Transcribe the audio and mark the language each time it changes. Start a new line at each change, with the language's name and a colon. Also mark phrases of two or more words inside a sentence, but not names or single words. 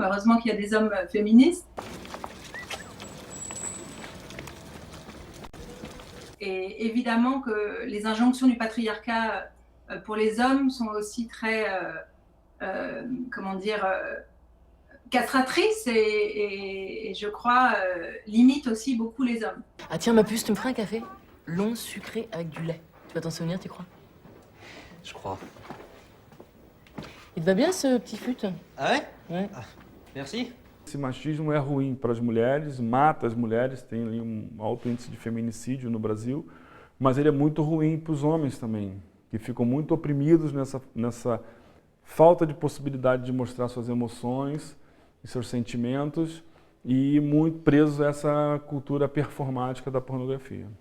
French: Heureusement qu'il y a des hommes féministes. Et évidemment que les injonctions du patriarcat pour les hommes sont aussi très, comment dire, castratrices et je crois limitent aussi beaucoup les hommes. Ah tiens, ma puce, tu me ferais un café? long, sucré, avec du lait. Tu vas t'en souvenir, tu crois? Je crois. Il te va bien ce petit fut? Ah ouais? Ouais. Ah, merci.
Portuguese: Esse machismo é ruim para as mulheres, mata as mulheres, tem ali um alto índice de feminicídio no Brasil, mas ele é muito ruim para os homens também, que ficam muito oprimidos nessa falta de possibilidade de mostrar suas emoções e seus sentimentos e muito presos a essa cultura performática da pornografia.